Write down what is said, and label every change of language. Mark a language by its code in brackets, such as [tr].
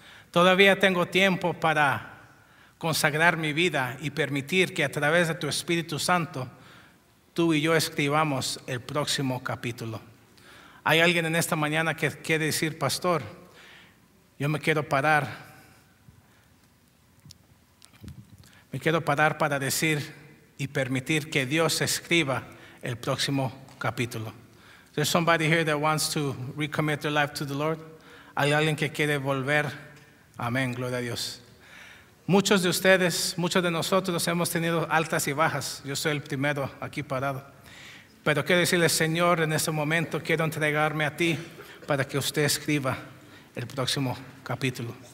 [es] Todavía tengo tiempo para consagrar mi vida y permitir que a través de tu Espíritu Santo tú y yo escribamos el próximo capítulo. Hay alguien en esta mañana que quiere decir, pastor, yo me quiero parar. Me quiero parar para decir y permitir que Dios escriba el próximo capítulo. [en] There's somebody here that wants to recommit their life to the Lord. [es] Hay alguien que quiere volver. Amén, gloria a Dios. Muchos de ustedes, muchos de nosotros hemos tenido altas y bajas. Yo soy el primero aquí parado. Pero quiero decirle, Señor, en este momento quiero entregarme a ti para que usted escriba el próximo capítulo.